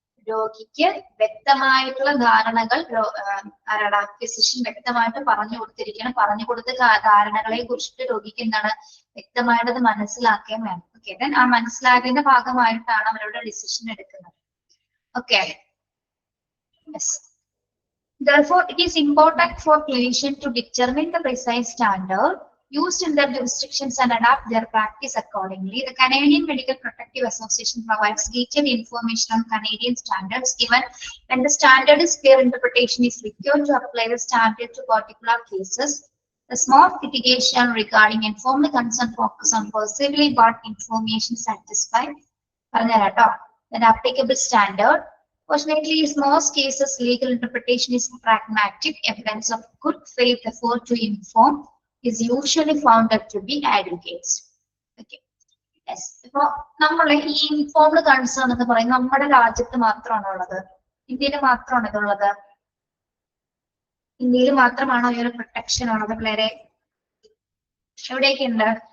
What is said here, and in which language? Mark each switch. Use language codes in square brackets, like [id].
[ml] രോഗിക്ക് വ്യക്തമായിട്ടുള്ള ധാരണകൾ ആരാടാ ഫിസിഷ്യൻ വ്യക്തമായിട്ട് പറഞ്ഞു കൊടുത്തിരിക്കണം. പറഞ്ഞു കൊടുത്ത ധാരണകളെ കുറിച്ചിട്ട് രോഗിക്ക് എന്താണ് വ്യക്തമായിട്ട് മനസ്സിലാക്കുകയും വേണം. ഓക്കെ, ദെൻ ആ മനസ്സിലാക്കിയതിന്റെ ഭാഗമായിട്ടാണ് അവരുടെ ഡിസിഷൻ എടുക്കുന്നത്. [en] Okay, yes. Therefore, it is important for clinicians to determine the precise standard used in their jurisdictions and adapt their practice accordingly. The Canadian Medical Protective Association provides detailed information on Canadian standards. Even when the standard is clear, interpretation is required to apply the standard to particular cases. The small mitigation regarding informed consent focus on perceivably got information satisfied. Then applicable standard. Fortunately, in most cases, legal interpretation is pragmatic. Evidence of good faith effort to inform is usually found to be adequate. Okay. Yes. [ml] ഇപ്പോൾ നമ്മളെ ഈ informed concern എന്ന് പറയുന്നത് നമ്മുടെ രാജ്യത്ത് മാത്രമാണോ ഉള്ളത്? ഇന്ത്യയിൽ മാത്രമാണോ ഇതുള്ളത്? ഇന്ത്യയിൽ മാത്രമാണോ ഈ ഒരു പ്രൊട്ടക്ഷൻ ഉള്ളത്? പിള്ളേരെ എവിടെയൊക്കെ ഉണ്ട്?